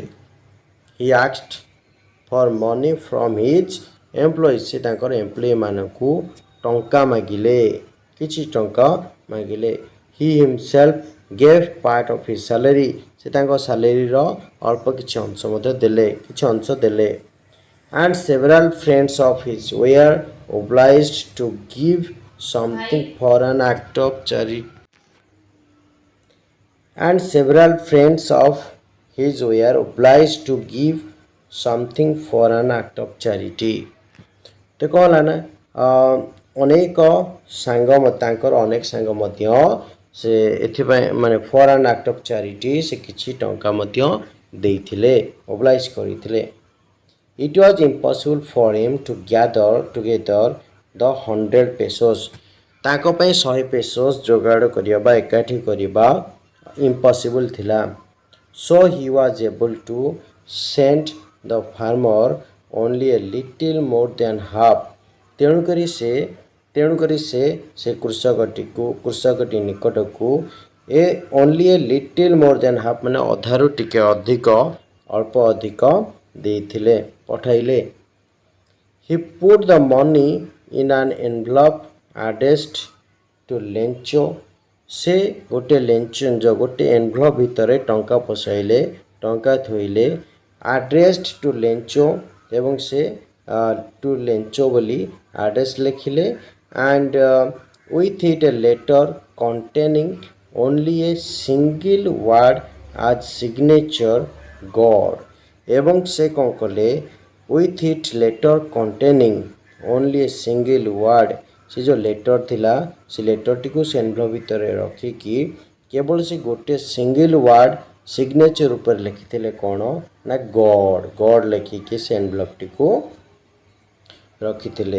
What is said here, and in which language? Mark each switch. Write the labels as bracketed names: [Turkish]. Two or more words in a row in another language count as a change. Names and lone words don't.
[English] he asked for money from his employees, [Odia] ସେ ତାଙ୍କର ଏମ୍ପ୍ଲୟିମାନଙ୍କୁ ଟଙ୍କା ମାଗିଲେ, କିଛି ଟଙ୍କା ମାଗିଲେ। [English] he himself gave part of his salary, [Odia] ସେ ତାଙ୍କ ସାଲେରୀର ଅଳ୍ପ କିଛି ଅଂଶ ମଧ୍ୟ ଦେଲେ, କିଛି ଅଂଶ ଦେଲେ। [English] And several friends of his were obliged to give something for an act of charity. And several friends of his were obliged to give something for an act of charity. [Odia] ତ କ'ଣ ହେଲା ନା, ଅନେକ ସାଙ୍ଗ, ତାଙ୍କର ଅନେକ ସାଙ୍ଗ ମଧ୍ୟ ସେ ଏଥିପାଇଁ ମାନେ [English] for an act of charity [Odia] ସେ କିଛି ଟଙ୍କା ମଧ୍ୟ ଦେଇଥିଲେ, ଓବ୍ଲାଇଜ୍ କରିଥିଲେ। [English] It was impossible for him to gather together the 100 pesos. [Odia] ତାଙ୍କ ପାଇଁ 100 pesos ଯୋଗାଡ଼ କରିବା ବା ଏକାଠି କରିବା impossible ଥିଲା। [English] So he was able to send the farmer only a little more than half. [Odia] ତେଣୁକରି ସେ କୃଷକଟି ନିକଟକୁ [English] only a little more than half [Odia] ମାନେ ଅଧାରୁ ଟିକେ ଅଧିକ, ଅଳ୍ପ ଅଧିକ ଦେଇଥିଲେ, ପଠାଇଲେ। [English] He put the money in an envelope addressed to ଲେଞ୍ଚ, [Odia] ସେ ଗୋଟେ ଏନଭଲପ୍ ଭିତରେ ଟଙ୍କା ପଶାଇଲେ, ଟଙ୍କା ଥୋଇଲେ। [English] addressed to Lench, [Odia] ଏବଂ ସେ ଟୁ ଲେଞ୍ଚ ବୋଲି ଆଡ୍ରେସ୍ ଲେଖିଲେ। [English] and with it a letter containing only a single word as signature God, [Odia] ଏବଂ ସେ କ'ଣ କଲେ, [English] with it letter containing only a single word, [Odia] ସେ ଯେଉଁ ଲେଟର୍ ଥିଲା ସେ ଲେଟର୍ଟିକୁ ସେ ଏନଭଲପ୍ ଭିତରେ ରଖିକି କେବଳ ସେ ଗୋଟେ [English] single word signature [Odia] ଉପରେ ଲେଖିଥିଲେ, କ'ଣ ନା ଗଡ଼୍ ଲେଖିକି ସେ ଏନଭଲପ୍ଟିକୁ ରଖିଥିଲେ।